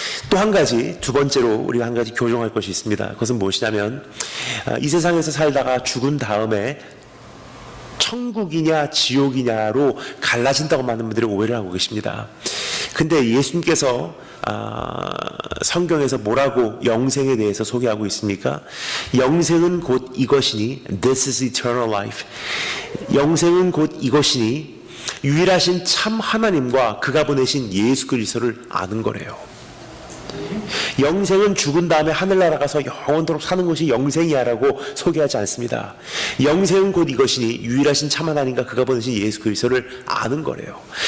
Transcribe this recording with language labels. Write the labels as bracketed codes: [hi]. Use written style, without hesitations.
[ko] 또 한 가지, 두 번째로 우리가 한 가지 교정할 것이 있습니다. 그것은 무엇이냐면, 이 세상에서 살다가 죽은 다음에 천국이냐 지옥이냐로 갈라진다고 많은 분들이 오해를 하고 계십니다. 근데 예수님께서 성경에서 뭐라고 영생에 대해서 소개하고 있습니까? 영생은 곧 이것이니, [en] This is eternal life. [ko] 영생은 곧 이것이니 유일하신 참 하나님과 그가 보내신 예수 그리스도를 아는 거래요. 영생은 죽은 다음에 하늘나라 가서 영원토록 사는 것이 영생이야라고 소개하지 않습니다. 영생은 곧 이것이니 유일하신 참 하나님과 그가 보내신 예수 그리스도를 아는 거래요.